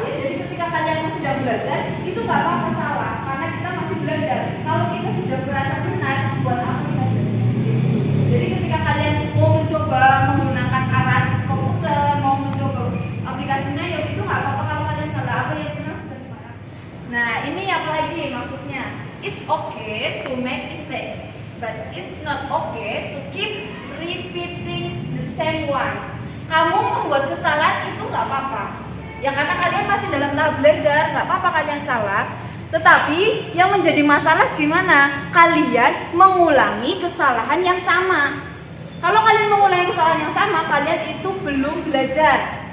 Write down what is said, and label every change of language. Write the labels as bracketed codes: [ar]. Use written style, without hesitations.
[id] Ya, jadi ketika kalian masih sedang belajar, itu nggak apa-apa salah, karena kita masih belajar. Kalau kita sudah merasa benar, buat apa kita belajar? Jadi ketika kalian mau mencoba menggunakan alat komputer, mau mencoba aplikasinya, ya itu nggak apa-apa kalau kalian salah. Apa yang benar bisa dimarah. Nah, ini apa lagi maksudnya? [en] It's okay to make mistake, but it's not okay to keep repeating the same ones. [id] Kamu membuat kesalahan itu nggak apa-apa. Ya karena kalian masih dalam tahap belajar, nggak apa-apa kalian salah. Tetapi yang menjadi masalah gimana? Kalian mengulangi kesalahan yang sama. Kalau kalian mengulangi kesalahan yang sama, kalian itu belum belajar.